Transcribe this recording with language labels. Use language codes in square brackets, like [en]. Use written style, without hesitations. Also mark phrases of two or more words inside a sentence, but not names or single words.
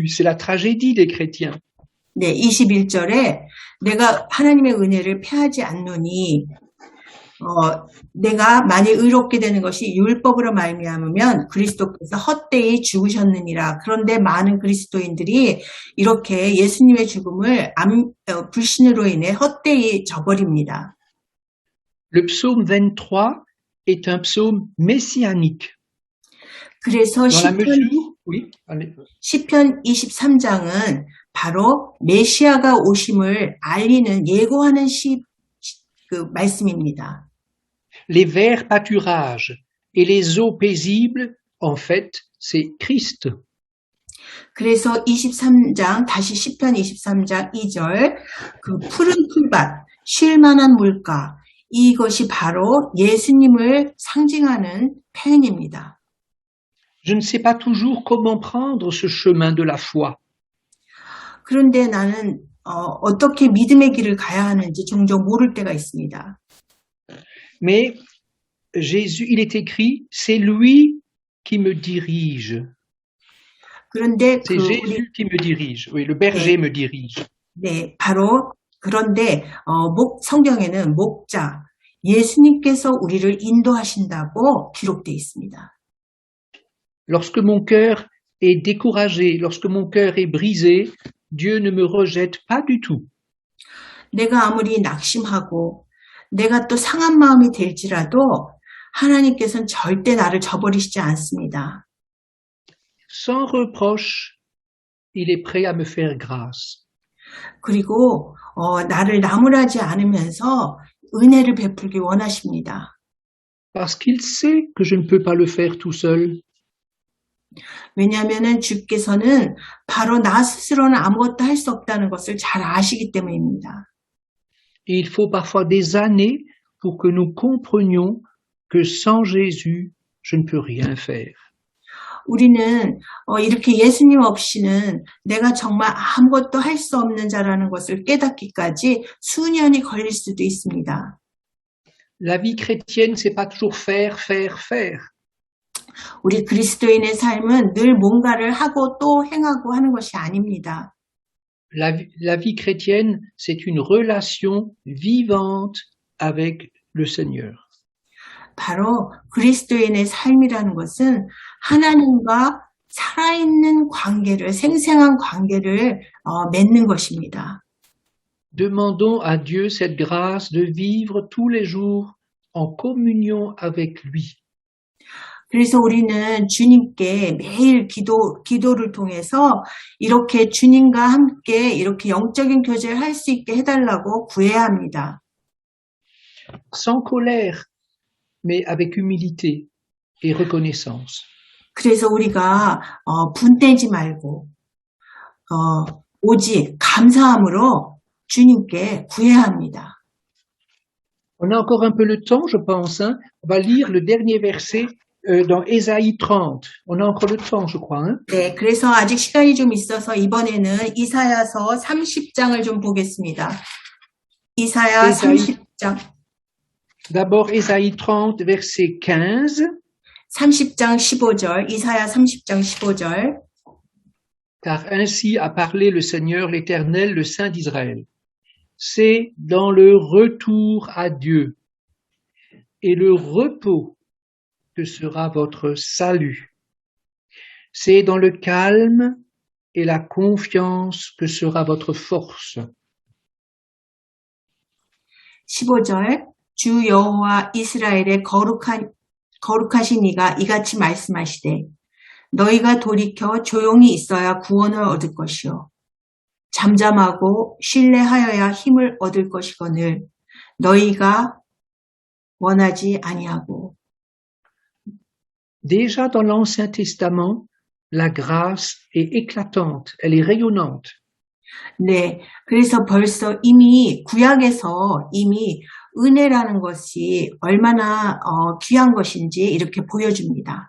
[fr] C'est la tragédie des chrétiens. [ko] 네, 21절에 내가 하나님의 은혜를 패하지 않노니 내가 만일 의롭게 되는 것이 율법으로 말미암으면 그리스도께서 헛되이 죽으셨느니라. 그런데 많은 그리스도인들이 이렇게 예수님의 죽음을 불신으로 인해 헛되이 저버립니다. [fr] Le psaume 23 est un psaume messianique. [ko] 그래서 [fr] oui, [ko] 시편 23장은 바로 메시아가 오심을 알리는 예고하는 말씀입니다. [fr] Les verts pâturages et les eaux paisibles, en fait, c'est Christ. [ko] 그래서 23장, 다시 시편 23장 2절, 그 푸른 풀밭, 쉴만한 물가, 이것이 바로 예수님을 상징하는 표현입니다. [fr] Je ne sais pas toujours comment prendre ce chemin de la foi. [ko] 그런데 나는 어떻게 믿음의 길을 가야 하는지 종종 모를 때가 있습니다. [fr] Mais Jésus, il est écrit, c'est lui qui me dirige. [ko] 그런데 [fr] c'est Jésus qui me dirige. Oui, le berger me dirige. [ko] 네, 바로 그런데 성경에는 목자 예수님께서 우리를 인도하신다고 기록되어 있습니다. [fr] Lorsque mon cœur est découragé, lorsque mon cœur est brisé, Dieu ne me rejette pas du tout. [ko] 내가 아무리 낙심하고 내가 또 상한 마음이 될지라도 하나님께서는 절대 나를 저버리시지 않습니다. [fr] Sans reproche, il est prêt à me faire grâce. [ko] 그리고 나를 나무라지 않으면서 은혜를 베풀기 원하십니다. [fr] Parce qu'il sait que je ne peux pas le faire tout seul. [ko] 왜냐하면 주께서는 바로 나 스스로는 아무것도 할 수 없다는 것을 잘 아시기 때문입니다. [fr] Et il faut parfois des années pour que nous comprenions que sans Jésus, je ne peux rien faire. [ko] 우리는 이렇게 예수님 없이는 내가 정말 아무것도 할 수 없는 자라는 것을 깨닫기까지 수년이 걸릴 수도 있습니다. [fr] La vie chrétienne, c'est pas toujours faire, faire, faire. [ko] 우리 그리스도인의 삶은 늘 뭔가를 하고 또 행하고 하는 것이 아닙니다. [fr] La vie chrétienne, c'est une relation vivante avec le Seigneur. [ko] 바로 그리스도인의 삶이라는 것은 하나님과 살아있는 관계를, 생생한 관계를 맺는 것입니다. [fr] Demandons à Dieu cette grâce de vivre tous les jours en communion avec lui. [ko] 그래서 우리는 주님께 매일 기도를 통해서 이렇게 주님과 함께 이렇게 영적인 교제를 할 수 있게 해달라고 구해야 합니다. [fr] Sans colère, mais avec humilité et reconnaissance. [ko] 그래서 우리가 분떼지 말고 오직 감사함으로 주님께 구해야 합니다. [fr] On a encore un peu le temps, je pense. Hein? On va lire le dernier verset dans Ésaïe 30. On a encore le temps, je crois. Hein? [ko] 네, 그래서 아직 시간이 좀 있어서 이번에는 이사야서 30장을 좀 보겠습니다. 이사야 30장. [fr] D'abord Ésaïe 30, verset 15. [ko] 30장 15절, 이사야 30장 15절. [fr] Car ainsi a parlé le Seigneur, l'Éternel, le Saint d'Israël. C'est dans le retour à Dieu et le repos que sera votre salut. C'est dans le calme et la confiance que sera votre force. [ko] 15절 주 여호와 이스라엘의 거룩하신 이가 이같이 말씀하시되 너희가 돌이켜 조용히 있어야 구원을 얻을 것이요 잠잠하고 신뢰하여야 힘을 얻을 것이거늘 너희가 원하지 아니하고. [fr] Déjà dans l'Ancien Testament, la grâce est éclatante, elle est rayonnante. [ko] 네, 그래서 벌써 이미 구약에서 이미 은혜라는 것이 얼마나 귀한 것인지 이렇게 보여줍니다.